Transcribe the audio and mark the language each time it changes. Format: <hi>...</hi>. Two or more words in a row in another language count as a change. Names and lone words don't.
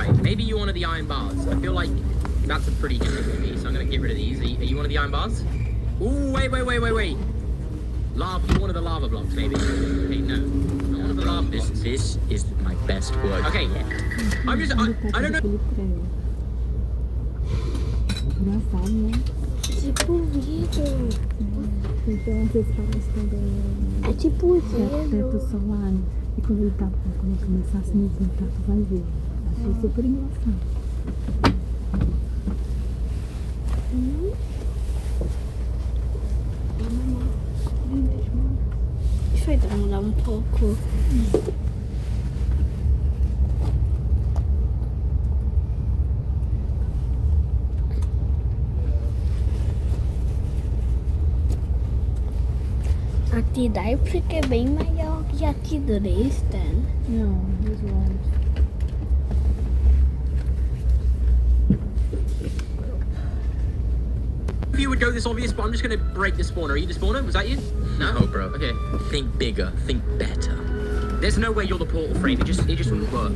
<en>Alright, maybe you're one of the iron bars. I feel like that's a pretty good for me, so I'm going to get rid of these. Are you one of the iron bars? Ooh, wait. Lava, you're one of the lava blocks, maybe. Okay, no. Not one of the lava blocks. This is my best word. Okay, I'm just, I don't know.</en> <pt>Engraçado, né? Tipo vidro. Então vocês falam isso também. É tipo Teto vidro. solar. E quando ele começar a se movimentar, tu vai ver. Achei super engraçado. vedono un poco. A ti dai perché bem maior que a ti Dresden.</pt> <en>No, he's wrong. If you would go this obvious, but I'm just gonna break the spawner. Are you the spawner? Was that you? No, bro. Okay. Think bigger. Think better. There's no way you're the portal frame. It just wouldn't work.</en>